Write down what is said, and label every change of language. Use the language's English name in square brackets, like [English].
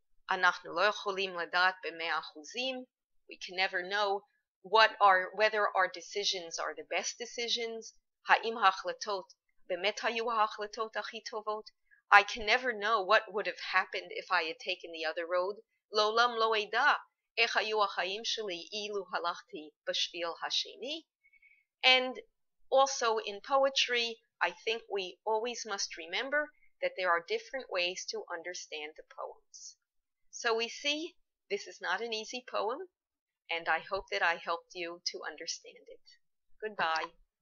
[Hebrew] אנחנו לא יכולים לדעת ב100%. [English] We can never know whether our decisions are the best decisions. [Hebrew] האם ההחלטות באמת היו ההחלטות הכי טובות? [English] I can never know what would have happened if I had taken the other road. [Hebrew] לעולם לא אדע איך היו החיים שלי אילו הלכתי בשביל השני. [English] And also in poetry, I think we always must remember that there are different ways to understand the poems. So we see this is not an easy poem, and I hope that I helped you to understand it. Goodbye.